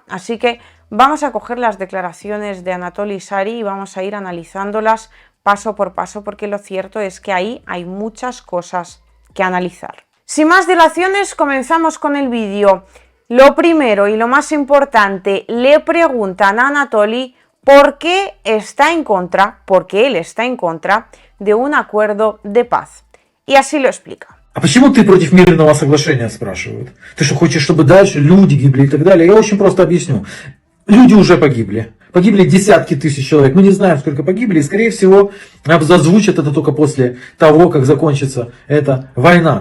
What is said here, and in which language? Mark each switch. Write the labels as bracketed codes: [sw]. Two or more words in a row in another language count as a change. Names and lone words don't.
[es] Así que vamos a coger las declaraciones de Anatoly Sari y vamos a ir analizándolas paso por paso, porque lo cierto es que ahí hay muchas cosas que analizar. Sin más dilaciones, comenzamos con el vídeo. Lo primero y lo más importante, le preguntan a Anatoly por qué está en contra, porque él está en contra de un acuerdo de paz. Y así lo explica. [ru] А почему ты против мирного соглашения, спрашивают? Ты что, хочешь, чтобы дальше люди гибли и так далее? Я очень просто объясню. Люди уже погибли. Погибли десятки тысяч человек. Мы не знаем, сколько погибли. И, скорее всего, Озвучат это только после того, как закончится эта война.